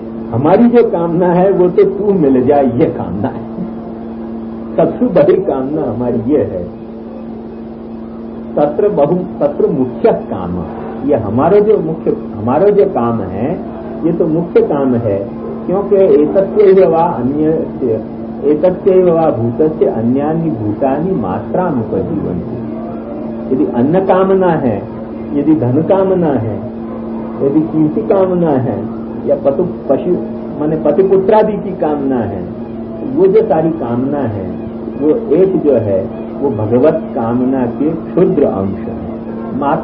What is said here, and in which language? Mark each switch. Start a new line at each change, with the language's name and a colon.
Hindi: हमारी जो कामना है वो तो तू मिल जाए, ये कामना है। सबसे बड़ी कामना हमारी ये है।
Sanskrit: तत्र मुख्य काम,
Hindi: ये हमारा जो काम है ये तो मुख्य काम है। क्योंकि
Sanskrit: एतस्य वा अन्य एतस्य वा भूतस्य अन्यानि भूतानि मात्राम उपजीवन्ति।
Hindi: यदि अन्न कामना है, यदि धन कामना है, यदि कीर्ति कामना है, या पशु माने पति पुत्रादि की कामना है, वो जो सारी कामना है वो एक जो है वो भगवत कामना के क्षुद्र अंश है।